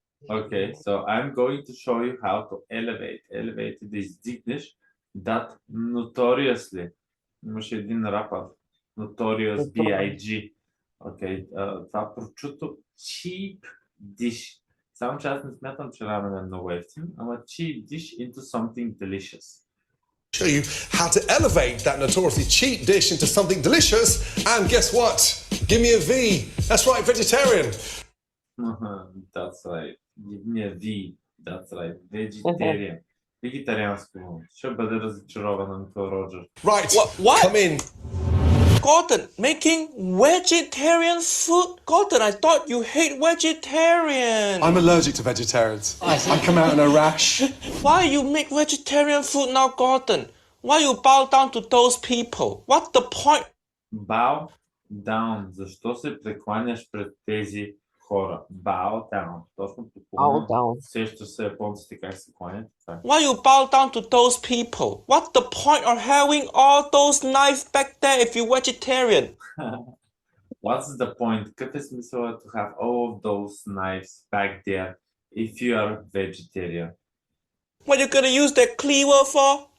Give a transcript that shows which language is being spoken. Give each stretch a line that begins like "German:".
English: Okay, so I'm going to show you how to elevate this dish that notoriously,
Bulgarian: имаше един рапър,
English: Notorious B.I.G. Okay,
Bulgarian: това прочуто
English: cheap dish.
Bulgarian: Само че аз не смятам, че рамен е много ефтин, ама
English: cheap dish into something delicious. Show you how to elevate that notoriously cheap dish into something delicious. And guess what? Give me a V. That's right, vegetarian. That's right. Give me a V. That's right. Vegetarian.
Bulgarian: Вегетарианско. Ще бъде разочарован Uncle Roger.
English: Right, What? come in. Gordon, making vegetarian food? Gordon, I thought you hate vegetarian. I'm allergic to vegetarians. I come out in a rash. Why you make vegetarian food now, Gordon? Why you bow down to those people? What's the point? Bow down.
Bulgarian: Защо се прекланяш пред тези хора?
English: Bow down.
Bulgarian: Точно по
English: Bow down.
Bulgarian: Сещаш се японците как се кланят.
English: Why you bow down to those people? What's the point of having all those knives back there if you're vegetarian? What's the point?
Bulgarian: Какъв е смисълът
English: to have all of those knives back there if you are vegetarian? What you gonna use that cleaver for?